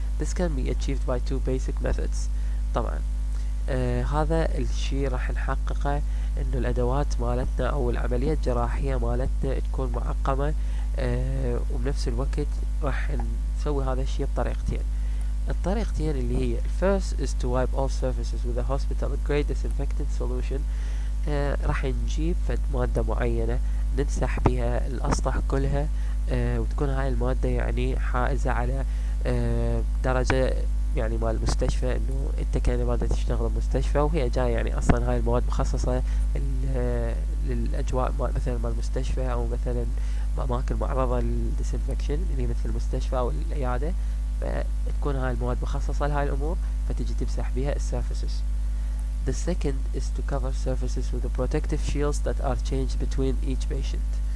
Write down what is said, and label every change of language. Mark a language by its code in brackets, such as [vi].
[en] This can be achieved by 2 basic methods. [ar] طبعا هذا الشيء راح نحققه انه الادوات مالتنا او العملية الجراحية مالتنا تكون معقمة، وبنفس الوقت راح نسوي هذا الشيء بطريقتين. الطريقتين اللي هي [en] first is to wipe all surfaces with a hospital grade disinfectant solution. [ar] راح نجيب فد مادة معينة نمسح بها الاسطح كلها، وتكون هاي المادة يعني حائزة على درجة يعني مال المستشفى، انه انت كأنما تشتغل بمستشفى وهي جاية يعني اصلا هاي المواد مخصصة للاجواء مثلا مال المستشفى او مثلا اماكن معرضة للديسنفكشن اللي مثل المستشفى او العيادة، فتكون هاي المواد مخصصة لهاي الامور فتجي تمسح بها السيرفيسز. [en] The second is to cover surfaces with the protective shields that are changed between each patient.